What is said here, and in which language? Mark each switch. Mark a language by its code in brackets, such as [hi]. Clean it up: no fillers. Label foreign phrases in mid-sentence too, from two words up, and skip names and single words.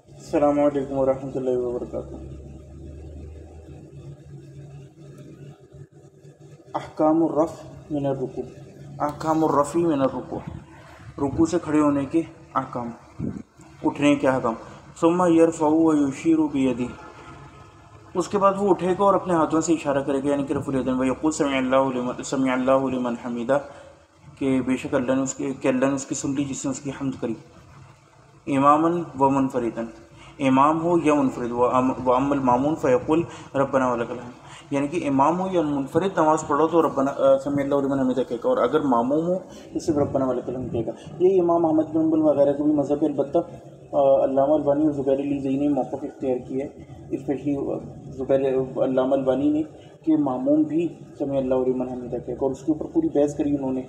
[ar] السلام علیکم ورحمۃ اللہ وبرکاتہ۔ احکام الرفع من الرکوع، احکام الرفع من الرکوع، [ur] رکوع سے کھڑے ہونے کے احکام، اٹھنے کے احکام۔ [ar] ثم یرفع ویشیر بیدہ، [ur] اس کے بعد وہ اٹھے گا اور اپنے ہاتھوں سے اشارہ کرے گا، یعنی کہ [ar] رفع الیدین، ویقول سمع اللہ لمن حمیدہ، [ur] کہ بے شک اللہ نے اس کی سن لی جس نے اس کی حمد کری، [ar] اماماً و منفرداً، [ur] امام ہو یا منفرد، [ar] واما المامون فیقول ربنا ولک الحمد، [ur] یعنی کہ امام ہو یا منفرد نماز پڑھو تو [ar] ربنا سمع اللہ لمن حمیدہ [ur] کہے گا، اور اگر ماموم ہو تو صرف [ar] ربنا ولک الحمد [ur] کہے گا۔ یہ امام احمد بن حنبل وغیرہ کا بھی مذہب ہے، البتہ علامہ البانی اور زبیر علی زئی نے موقف اختیار کیا ہے، اسپیشلی علامہ البانی نے، کہ ماموم بھی [ar] سمع اللہ لمن حمیدہ [ur] کہے گا، اور اس کے اوپر پوری بحث کری انہوں نے۔